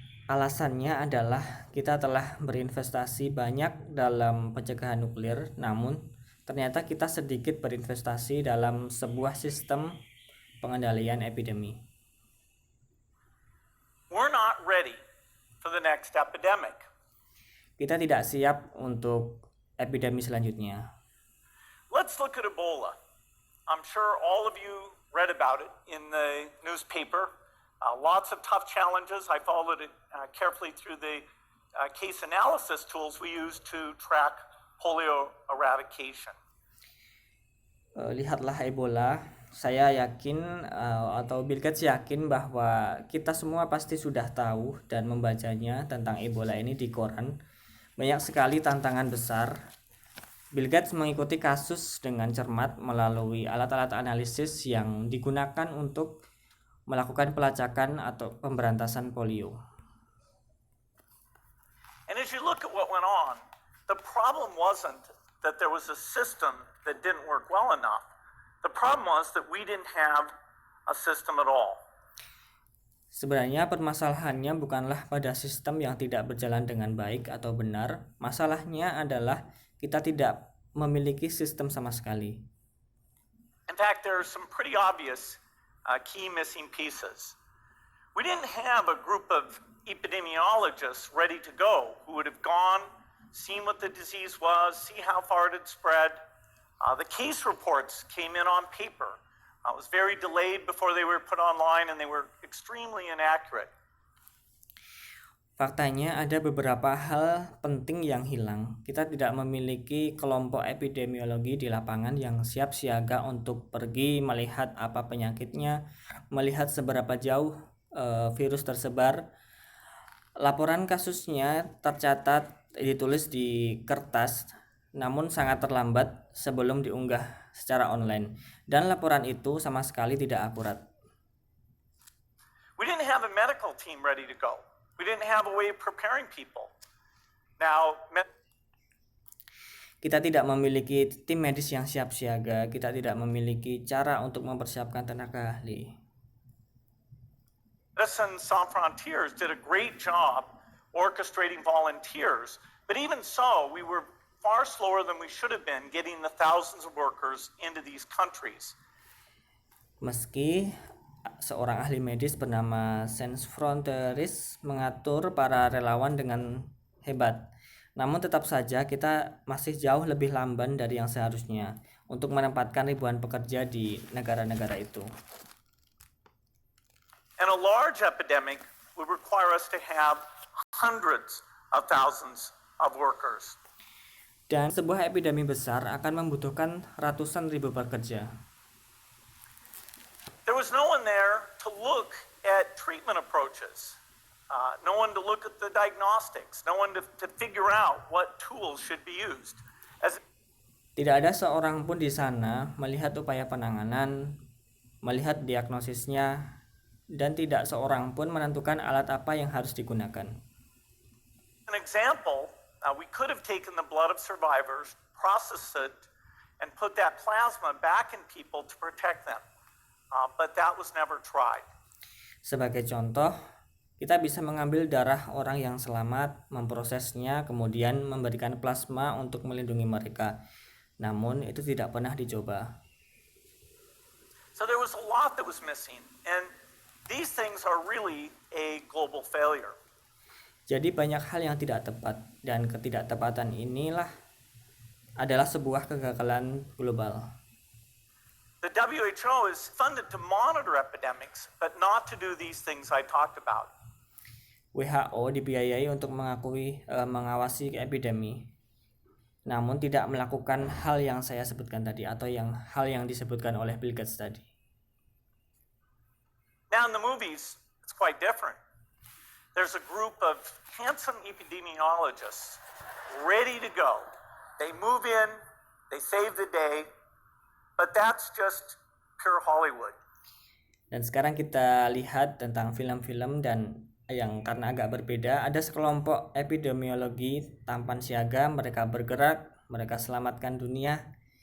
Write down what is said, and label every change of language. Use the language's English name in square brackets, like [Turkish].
[Indonesian] Alasannya adalah kita telah berinvestasi banyak dalam pencegahan nuklir, namun ternyata kita sedikit berinvestasi dalam sebuah sistem pengendalian epidemi. [English] We're not ready for the next epidemic. [Indonesian] Kita tidak siap untuk epidemi selanjutnya. [English] Let's look at Ebola. I'm sure all of you read about it in the newspaper. Lots of tough challenges. I followed it carefully through the case analysis tools we use to track polio eradication. [Indonesian] Lihatlah Ebola. Saya yakin atau Bill Gates yakin bahwa kita semua pasti sudah tahu dan membacanya tentang Ebola ini di koran. Banyak sekali tantangan besar. Bill Gates mengikuti kasus dengan cermat melalui alat-alat analisis yang digunakan untuk melakukan pelacakan atau pemberantasan polio. [English] And as you look at what went on, the problem wasn't that there was a system that didn't work well enough. The problem was that we didn't have a system at all. [Indonesian] Sebenarnya permasalahannya bukanlah pada sistem yang tidak berjalan dengan baik atau benar. Masalahnya adalah kita tidak memiliki sistem sama sekali. [English] In fact, there are some pretty obvious key missing pieces. We didn't have a group of epidemiologists ready to go who would have gone, seen what the disease was, see how far it had spread. The case reports came in on paper. It was very delayed before they were put online and they were extremely inaccurate. [Indonesian] Faktanya ada beberapa hal penting yang hilang. Kita tidak memiliki kelompok epidemiologi di lapangan yang siap siaga untuk pergi melihat apa penyakitnya, melihat seberapa jauh virus tersebar. Laporan kasusnya tercatat, ditulis di kertas namun sangat terlambat sebelum diunggah secara online, dan laporan itu sama sekali tidak akurat. [English] We didn't have a medical team ready to go. We didn't have a way of preparing people. Now, [Indonesian] Kita tidak memiliki tim medis yang siap siaga, kita tidak memiliki cara untuk mempersiapkan tenaga ahli. [English] Medicine Sans Frontiers did a great job orchestrating volunteers, but even so, we were far slower than we should have been getting the thousands of workers into these countries. [Indonesian] Meski seorang ahli medis bernama Sans Frontiers mengatur para relawan dengan hebat, namun tetap saja kita masih jauh lebih lamban dari yang seharusnya untuk menempatkan ribuan pekerja di negara-negara itu. [English] And a large epidemic would require us to have hundreds of thousands of workers. [Indonesian] Dan sebuah epidemi besar akan membutuhkan ratusan ribu pekerja. [English] There was no one there to look at treatment approaches, no one to look at the diagnostics, no one to figure out what tools should be used. [Indonesian] Tidak ada seorang pun di sana melihat upaya penanganan, melihat diagnosisnya, dan tidak seorang pun menentukan alat apa yang harus digunakan. [English] An example, we could have taken the blood of survivors, processed it, and put that plasma back in people to protect them. But that was never tried. [Indonesian] Sebagai contoh, kita bisa mengambil darah orang yang selamat, memprosesnya, kemudian memberikan plasma untuk melindungi mereka. Namun itu tidak pernah dicoba. [English] So there was a lot that was missing, and these things are really a global failure. [Indonesian] Jadi banyak hal yang tidak tepat, dan ketidaktepatan inilah adalah sebuah kegagalan global. [English] The WHO is funded to monitor epidemics, but not to do these things I talked about. [Indonesian] WHO dibiayai untuk mengawasi epidemi, namun tidak melakukan hal yang saya sebutkan tadi atau hal yang disebutkan oleh Bill Gates tadi. [English] Now in the movies, it's quite different. There's a group of handsome epidemiologists ready to go. They move in, they save the day, but that's just pure Hollywood. [Indonesian] Dan sekarang kita lihat tentang film-film dan yang karena agak berbeda, ada sekelompok epidemiologi tampan siaga, mereka bergerak, mereka selamatkan dunia.